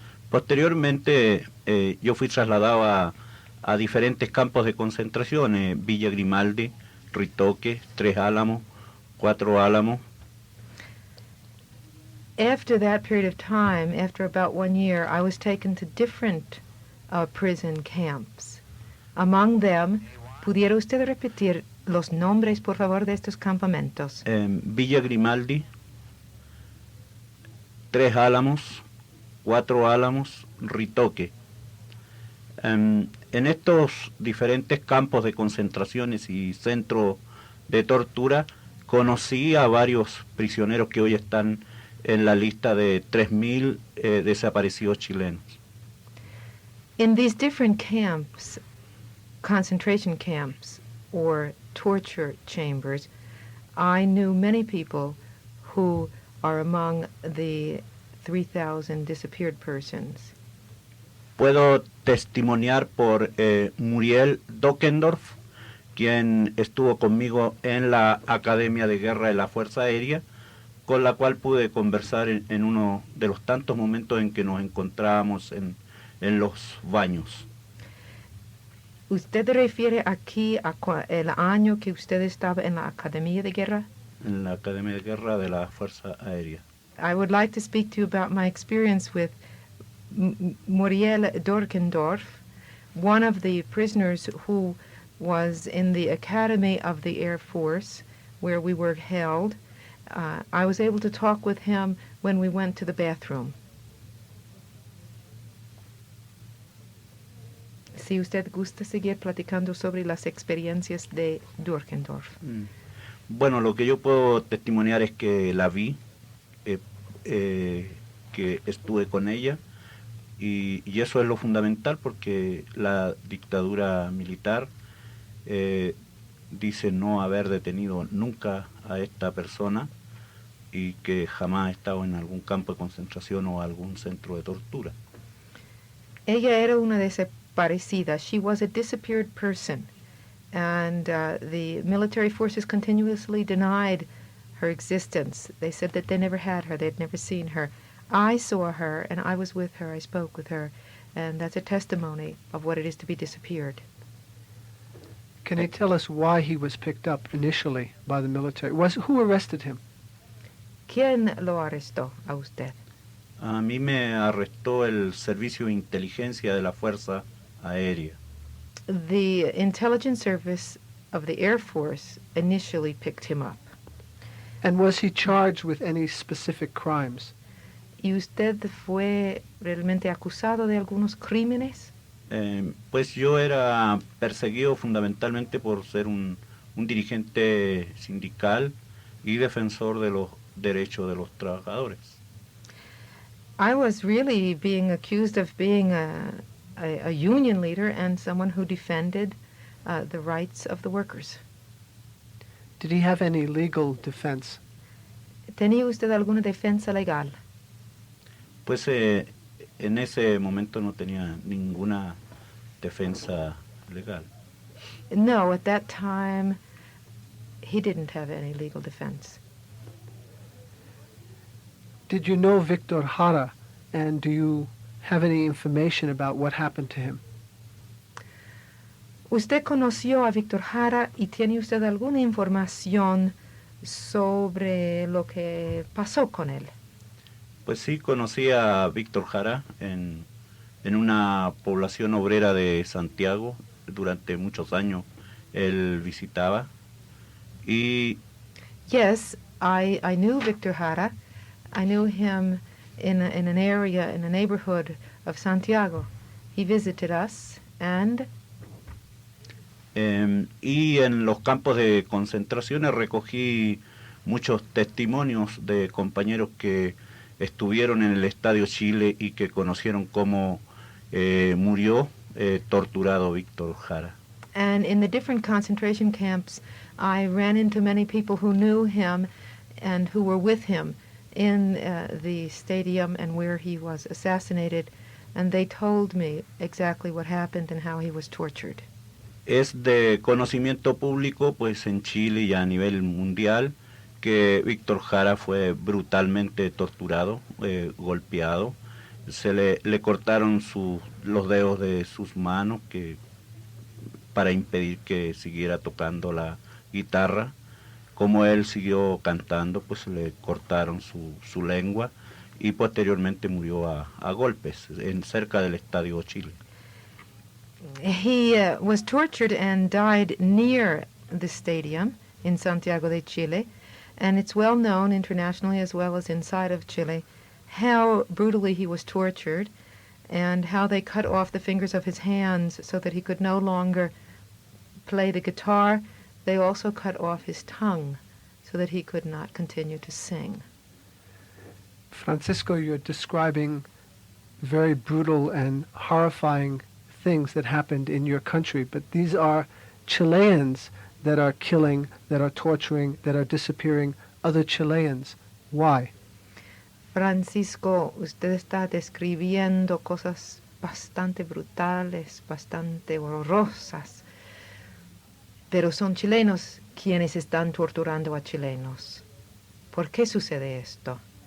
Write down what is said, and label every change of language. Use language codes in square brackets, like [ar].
[es] Posteriormente, yo fui trasladado a diferentes campos de concentración, Villa Grimaldi, Ritoque, 3 Álamos, 4 Álamos. [en] After that period of time, after about 1 year, I was taken to different prison camps. Among them, [es] ¿pudiera usted repetir los nombres, por favor, de estos campamentos? Villa Grimaldi, 3 Álamos, 4 Álamos, Ritoque. En estos diferentes campos de concentraciones y centros de tortura, conocí a varios prisioneros que hoy están en la lista de 3.000 desaparecidos chilenos. In these different camps, concentration camps or torture chambers, I knew many people who are among the 3,000 disappeared persons. Puedo testimoniar por Muriel Dockendorf, quien estuvo conmigo en la Academia de Guerra de la Fuerza Aérea, con la cual pude conversar en uno de los tantos momentos en que nos encontrábamos en los baños. ¿Usted refiere aquí a el año que usted estaba en la Academia de Guerra? En la Academia de Guerra de la Fuerza Aérea. [en] I would like to speak to you about my experience with Muriel Dorkendorf, one of the prisoners who was in the Academy of the Air Force where we were held. I was able to talk with him when we went to the bathroom. [es] Si usted gusta seguir platicando sobre las experiencias de Dorkendorf. Bueno, lo que yo puedo testimoniar es que la vi, que estuve con ella, y eso es lo fundamental porque la dictadura militar dice no haber detenido nunca a esta persona y que jamás ha estado en algún campo de concentración o algún centro de tortura. Ella era una desaparecida. [en] She was a disappeared person, and the military forces continuously denied her existence. They said that they never had her, they'd never seen her. I saw her, and I was with her, I spoke with her, and that's a testimony of what it is to be disappeared. Can you tell us why he was picked up initially by the military? Who arrested him? [es] ¿Quién lo arrestó a usted? A mí me arrestó el Servicio de Inteligencia de la Fuerza Aérea. [en] The intelligence service of the Air Force initially picked him up. And was he charged with any specific crimes? [es] ¿Y usted fue realmente acusado de algunos crímenes? Pues yo era perseguido fundamentalmente por ser un dirigente sindical y defensor de los derechos de los trabajadores. [en] I was really being accused of being a union leader and someone who defended the rights of the workers. Did he have any legal defense? [es] ¿Tenía usted alguna defensa legal? Pues en ese momento no tenía ninguna defensa legal. [en] No, at that time, he didn't have any legal defense. Did you know Victor Jara, and do you have any information about what happened to him? [es] ¿Usted conoció a Víctor Jara y tiene usted alguna información sobre lo que pasó con él? Pues sí, conocí a Víctor Jara en una población obrera de Santiago. Durante muchos años él visitaba. Y [en] Yes, I knew Víctor Jara. I knew him in an area, in a neighborhood of Santiago. He visited us, and [es] y en los campos de concentraciones recogí muchos testimonios de compañeros que estuvieron en el Estadio Chile y que conocieron cómo murió torturado Víctor Jara. [en] And in the different concentration camps, I ran into many people who knew him and who were with him in the stadium and where he was assassinated, and they told me exactly what happened and how he was tortured. [es] Es de conocimiento público, pues en Chile y a nivel mundial, que Víctor Jara fue brutalmente torturado, golpeado. Se le cortaron los dedos de sus manos para impedir que siguiera tocando la guitarra. Como él siguió cantando, pues le cortaron su lengua y posteriormente murió a golpes cerca del Estadio Chile. [en] He was tortured and died near the stadium in Santiago de Chile, and it's well known internationally as well as inside of Chile how brutally he was tortured and how they cut off the fingers of his hands so that he could no longer play the guitar. They also cut off his tongue so that he could not continue to sing. Francisco, you're describing very brutal and horrifying things that happened in your country, but these are Chileans that are killing, that are torturing, that are disappearing other Chileans. Why? [es] Francisco, usted está describiendo cosas bastante brutales, bastante horrorosas, pero son chilenos quienes están torturando a chilenos. ¿Por qué sucede esto?